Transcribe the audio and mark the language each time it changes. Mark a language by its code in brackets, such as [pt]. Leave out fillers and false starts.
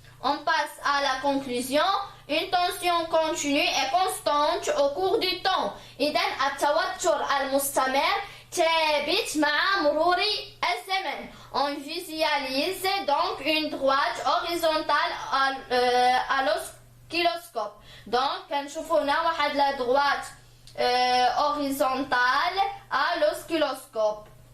[fr] On passe à la conclusion. Une tension continue et constante au cours du temps. [ar] إذا التوتر المستمر ثابت مع مرور الزمن. [fr] On visualise donc une droite horizontale à l'oscilloscope. Donc [ar] كنشوفوا هنا واحد لا [fr] droite horizontale à l'oscilloscope.